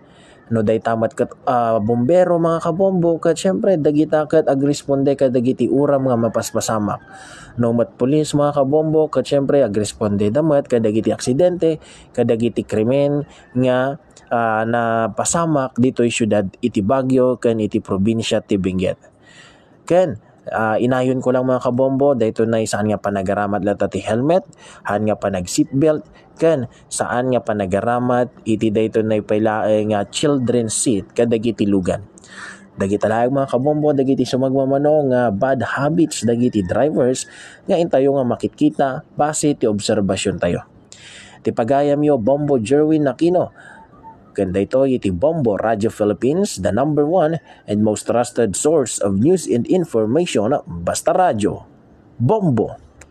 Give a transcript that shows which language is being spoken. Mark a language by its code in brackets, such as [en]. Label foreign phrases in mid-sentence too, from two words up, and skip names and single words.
[ilo] No dayta mat ket bombero mga kabombo ket syempre dagita ket agresponde ket dagiti uram nga mapaspasamak. No mat pulis mga kabombo ket syempre agresponde damet ket dagiti aksidente, ket dagiti krimen nga na pasamak ditoy syudad iti Baguio ken iti probinsya ti Benguet. Ken inayon ko lang mga kabombo, dayto na saan nga panagaramat lata ti helmet, haan nga panag seatbelt, ken saan nga panagaramat iti dayto na paylaeng nga [en] children's seat [ilo] kadagiti lugan. Dagiti laeng mga kabombo, dagiti sumagmamano nga [en] bad habits [ilo] dagiti drivers nga intayo nga makitkita base ti obserbasyon tayo. Ti pagayam yo Bombo Jerwin Aquino. Ganda ito iti Bombo Radio Philippines, [en] the number one and most trusted source of news and information, [ilo] basta radyo. Bombo!